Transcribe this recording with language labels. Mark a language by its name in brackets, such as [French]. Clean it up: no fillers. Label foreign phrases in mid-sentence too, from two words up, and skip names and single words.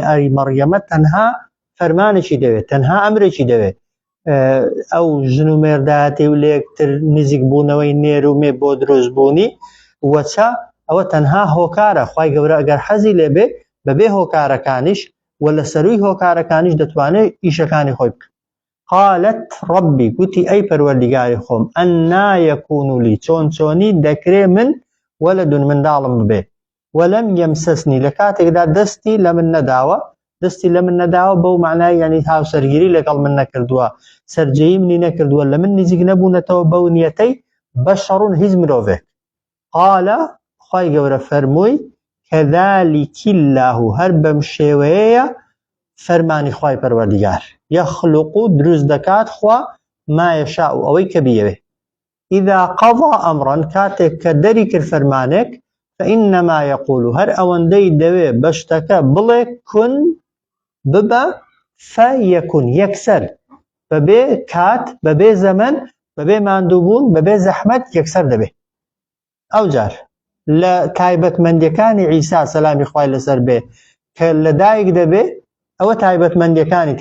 [Central Kurdish] ئەی مەڕیەمە تەنها فەرمانێکی دەوێت تەنها ئەمرێکی دەوێت ئەو ژن و مێردایەتی و لە یەکتر نزیک بوونەوەی نێر و مێ بۆ دروستبوونی وەچە ئەوە تەنها هۆکارە خوای گەورە ئەگەر حەزی لێبێ بەبێ هۆکارەکانیش و لە سەرووی هۆکارەکانیش دەتوانێت ئیشەکانی خۆی بکە [Arabic] قالت ربي [Central Kurdish] قوتي أي پروردگاری خۆم [Arabic] ئەنا یەکون لی [Central Kurdish] چۆنی دەکرێ من وەلد منداڵم ببێ [Arabic] وەلەم یەمسەسنی [Central Kurdish] لە کاتێکدا دەستی لە من نەداوە بەو معنای یعنی هاوسەرگیری لەگەڵ من نەکردووە سەرجەیی منی نەکردووە لە من نزیک نەبوونەتەوە بەو نیەتەی بەشەڕون هیچ مرۆڤێک قال خوای گەورە فەرمووی [Arabic] كذلك الله [Central Kurdish] هەر بەم شێوەیەیە فەرمانی خوای پەروەردگار يخلق دروست دەکات خوا [Arabic] ما يشاء [Central Kurdish] ئەوەی کە بیەوێ [Arabic] إذا قضى أمرا [Central Kurdish] كاتێک کە دەری کرد فەرمانێک [Arabic] فإنما يقول [Central Kurdish] هەر ئەوەندەی دەوێ بەشتەکە بڵێ کون ببە فەیەکون یەکسەر بەبێ کات بەبێ زەمن بەبێ ماندووبوون بەبێ زەحمەت یەکسەر دەبێ ئەوجار لە تایبەتمەندیەکانی عیسا سەلامی خوای لەسەر بێ کە لەدایک دەبێ ئەوە تایبەتمەندیەکانیتی